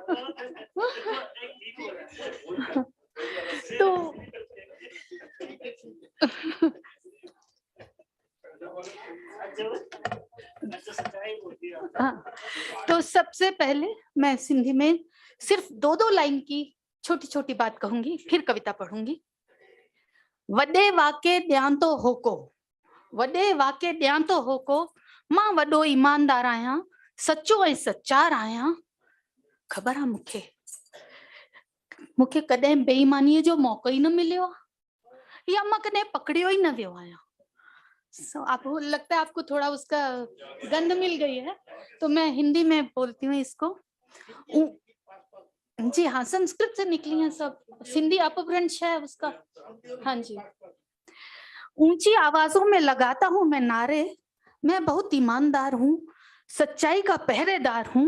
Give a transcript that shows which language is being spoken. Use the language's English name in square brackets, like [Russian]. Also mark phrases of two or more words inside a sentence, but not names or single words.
[Hindi] तो हाँ, तो सबसे पहले मैं सिंधी में सिर्फ 2-2 लाइन की छोटी छोटी बात कहूंगी, फिर कविता पढ़ूंगी। [Sindhi] वडे वाके ध्यान तो होको, वडे वाके ध्यान तो होको, मां वडो ईमानदार आया, सच्चो ऐं सच्चार आया। खबर है मुखे कदें बेईमानी जो मौको ही न मिलियो, या मां कदें पकड़ियो ही न वियो आया। [Hindi] आपको लगता है आपको थोड़ा उसका गंध मिल गई है, तो मैं हिंदी में बोलती हूँ इसको। जी हाँ, संस्कृत से निकली है सब, सिंधी अपभ्रंश है उसका। हाँ जी। ऊंची आवाजों में लगाता हूँ मैं नारे, मैं बहुत ईमानदार हूँ, सच्चाई का पहरेदार हूँ।